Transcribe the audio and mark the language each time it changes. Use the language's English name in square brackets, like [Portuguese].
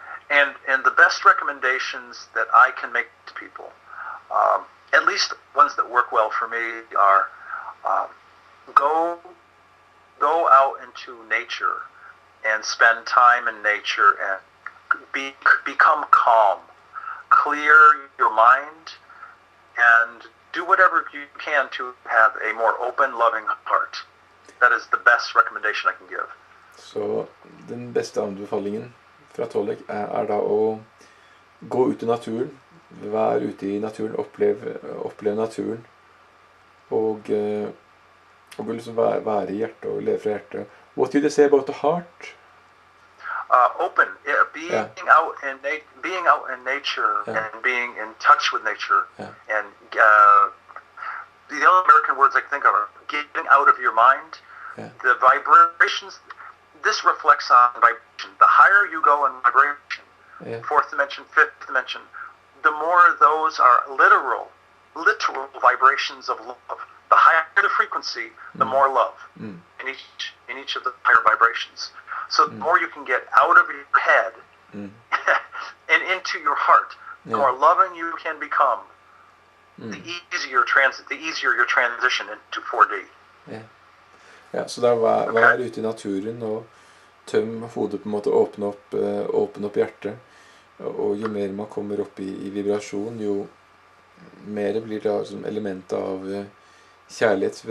[English] And the best recommendations that I can make to people, at least ones that work well for me, are go out into nature and spend time in nature and become calm. Clear your mind and do whatever you can to have a more open, loving heart. That is the best recommendation I can give. [Norwegian] Så den beste anbefalingen fra Tolec da å gå ut i naturen, være ute i naturen, oppleve naturen, og liksom være i hjertet og leve fra hjertet. [English] What did they say about the heart? Open, being out in nature and being in touch with nature, and the only American words I can think of are getting out of your mind. The vibrations. This reflects on vibration. The higher you go in vibration, fourth dimension, fifth dimension, the more those are literal vibrations of love. The higher the frequency, the more love in each of the higher vibrations. So the more you can get out of your head and into your heart, the more loving you can become, the easier your transition into 4D. [Norwegian] Ja, så da vær ute i naturen og tøm hodet på en måte, åpne opp hjertet, og jo mer man kommer opp i vibrasjon, jo mer blir det som element av kjærlighet.